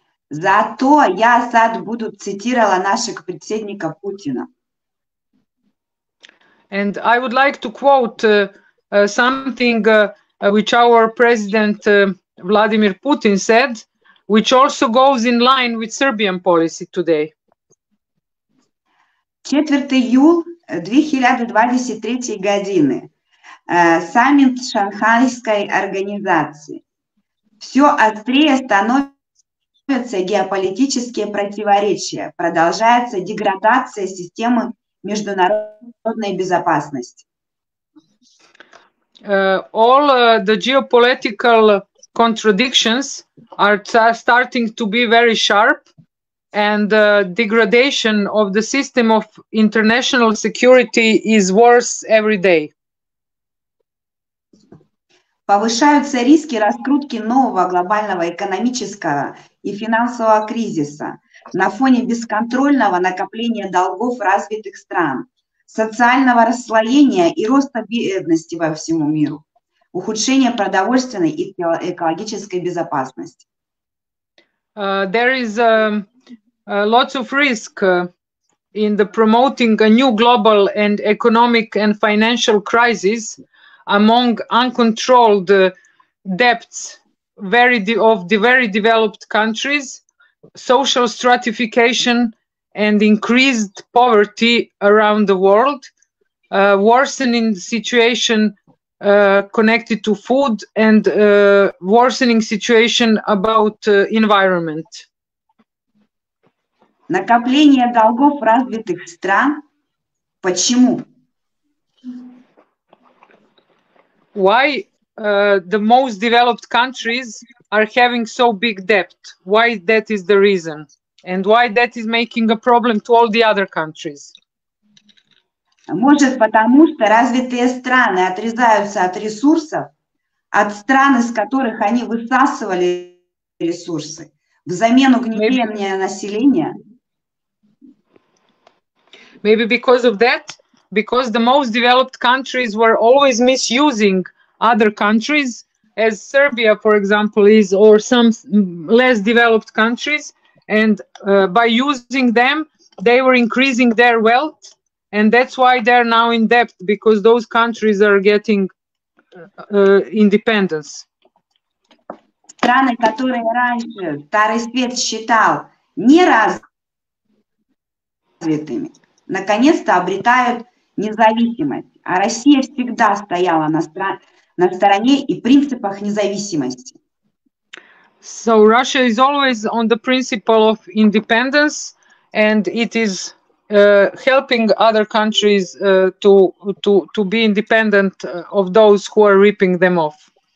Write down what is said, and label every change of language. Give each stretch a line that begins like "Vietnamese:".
Russian: Зато я sad буду цитировала нашего председника Путина.
English: And I would like to quote something which our president Vladimir Putin said, which also goes in line with Serbian policy today.
Russian: 4 июля 2023 годины. Саммит Шанхайской организации. Все острее становятся геополитические противоречия. Продолжается деградация системы международной безопасности.
English: All the geopolitical contradictions are starting to be very sharp, and the degradation of the system of international security is worse every day.
Russian: Повышаются риски раскрутки нового глобального экономического и финансового кризиса на фоне бесконтрольного накопления долгов развитых стран, социального расслоения и роста бедности во всему миру, ухудшения продовольственной и экологической безопасности.
English: There is lots of risk in the promoting a new global and economic and financial crisis among uncontrolled debts of the very developed countries, social stratification and increased poverty around the world, worsening situation connected to food, and worsening situation about environment.
Russian: Накопление долгов развитых стран. Почему?
English: Why the most developed countries are having so big debt? Why that is the reason? And why that is making a problem to all the other countries?
Russian: Может, потому что развитые страны отрезаются от ресурсов, от стран, из которых они высасывали ресурсы, взамен угнетения населения.
English: Maybe because of that, because the most developed countries were always misusing other countries, as Serbia, for example, is, or some less developed countries, and by using them, they were increasing their wealth, and that's why they're now in debt, because those countries are getting independence.
Russian: Страны, которые раньше Старый Свет считал неразвитыми, наконец-то обретают независимость, а Россия всегда стояла на стороне и принципах независимости.
English: So Russia is always on the principle of independence, and it is helping other countries to be independent of those who are ripping them off.